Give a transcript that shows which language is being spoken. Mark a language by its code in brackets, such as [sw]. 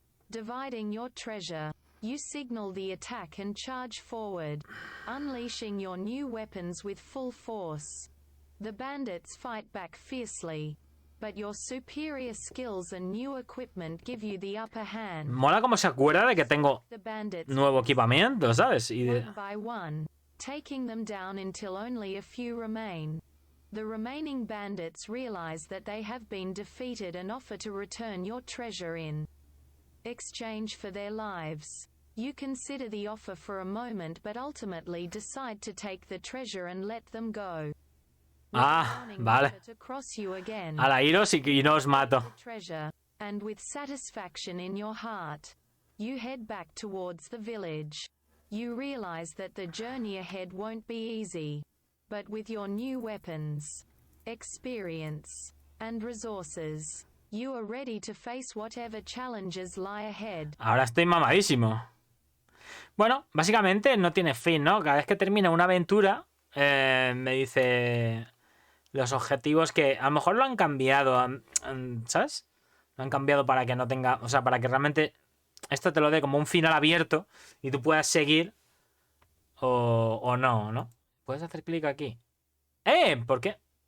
[en] Dividing your treasure, you signal the attack and charge forward, unleashing your new weapons with full force. The bandits fight back fiercely, but your superior skills and new equipment give you the upper hand. [es] Mola como se acuerda de que tengo nuevo equipamiento, ¿sabes? Y [en] one by one, taking them down until only a few remain. The remaining bandits realize that they have been defeated and offer to return your treasure in exchange for their lives. You consider the offer for a moment but ultimately decide to take the treasure and let them go. [es] Ah, vale. A la iros y no os mato. [en] And with satisfaction in your heart, you head back towards the village. You realize that the journey ahead won't be easy, but with your new weapons, experience, and resources, you are ready to face whatever challenges lie ahead. [es] Ahora estoy mamadísimo. Bueno, básicamente no tiene fin, ¿no? Cada vez que termina una aventura, me dice los objetivos que a lo mejor lo han cambiado, ¿sabes? Lo han cambiado para que no tenga, o sea, para que realmente esto te lo dé como un final abierto y tú puedas seguir o no, ¿no? Puedes hacer clic aquí. ¿Por qué?